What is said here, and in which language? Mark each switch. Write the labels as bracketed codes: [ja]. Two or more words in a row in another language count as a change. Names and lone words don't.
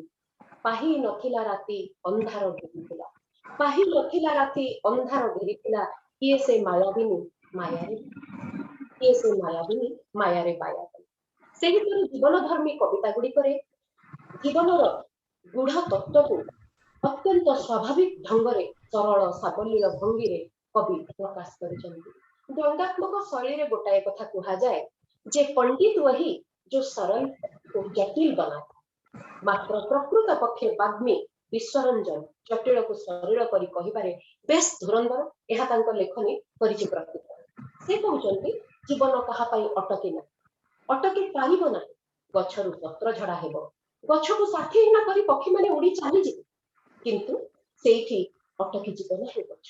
[or] ପାହି ନଥିଲା ରାତି ଅନ୍ଧାର ଘେରିଥିଲା, ପାହି ନଥିଲା ରାତି ଅନ୍ଧାର ଘେରିଥିଲା, କିଏ ସେ ମାୟାବିନୀ ମାୟାରେ, କିଏ ସେ ମାୟାବିନୀ ମାୟାରେ ବାୟା କଲା। ସେହିପରି ଜୀବନ ଧର୍ମୀ କବିତା ଗୁଡିକରେ ଜୀବନର ଗୂଢ ତତ୍ତ୍ୱକୁ ଅତ୍ୟନ୍ତ ସ୍ୱାଭାବିକ ଢଙ୍ଗରେ ସରଳ ସାବଲୀଳ ଭଙ୍ଗୀରେ କବି ପ୍ରକାଶ କରିଛନ୍ତି। ବ୍ୟଙ୍ଗାତ୍ମକ ଶୈଳୀରେ ଗୋଟାଏ କଥା କୁହାଯାଏ ଯେ ପଣ୍ଡିତ [hi] वही जो सरल को जटिल बनाता, [or] ମାତ୍ର ପ୍ରକୃତ ପକ୍ଷେ ବାଗ୍ମୀ ବିଶ୍ୱରଞ୍ଜନ ଜଟିଳକୁ ସରଳ କରି କହିବାରେ ବେଶ ଧୁରନ୍ଧର, ଏହା ତାଙ୍କ ଲେଖନୀ କରିଛି ପ୍ରକୃତ। ସେ କହୁଛନ୍ତି, ଜୀବନ କାହା ପାଇଁ ଅଟକି ନାହିଁ, ଅଟକି ପାରିବ ନାହିଁ। ଗଛରୁ ପତ୍ର ଝଡା ହେବ, ଗଛକୁ ସାଥୀହୀନ କରି ପକ୍ଷୀମାନେ ଉଡି ଚାଲିଯିବେ, କିନ୍ତୁ ସେଇଠି ଅଟକି ଯିବ ନାହିଁ ଗଛ।